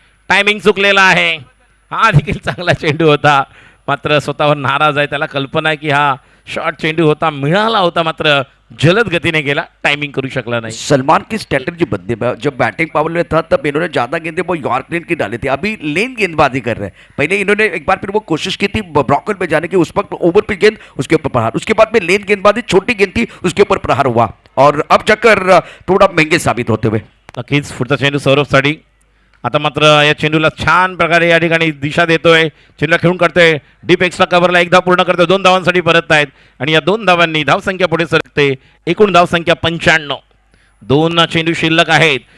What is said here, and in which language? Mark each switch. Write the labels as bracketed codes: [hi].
[mr] Timing चुकलेला आहे. हा देखील चांगला चेंडू होता, मात्र स्वतःवर नाराज आहे. त्याला कल्पना आहे की हा शॉर्ट चेंडू होता, मिळाला होता, मात्र जलद गतीने गेला, टायमिंग करू शकला नहीं. [hi] सलमान की स्ट्रैटेजी बदली जब बैटिंग पावर में था तब इन्होंने ज्यादा गेंदें वो यॉर्करैंड की डाली थी, अभी लेन गेंदबाजी कर रहे हैं। पहले इन्होंने एक बार फिर वो कोशिश की थी ब्रॉकन पे जाने की, उस वक्त ओवर पे गेंद उसके ऊपर प्रहार, उसके बाद में लेन गेंदबाजी छोटी गेंद थी उसके ऊपर प्रहार हुआ और अब जाकर थोड़ा महंगे साबित होते हुए। [mr] नक्कीच पुढचा चेंडू सौरभसाठी. आता मात्र या चेंडूला छान प्रकारे या ठिकाणी दिशा देतोय, चेंडूला खेळून करतोय, डीप एक्स्ट्रा कव्हरला एकदा पूर्ण करतोय, 2 धावांसाठी परत आहेत आणि या 2 धावांनी धावसंख्या पुढे सरकते. एकूण धावसंख्या 95. 2 चेंडू शिल्लक आहेत.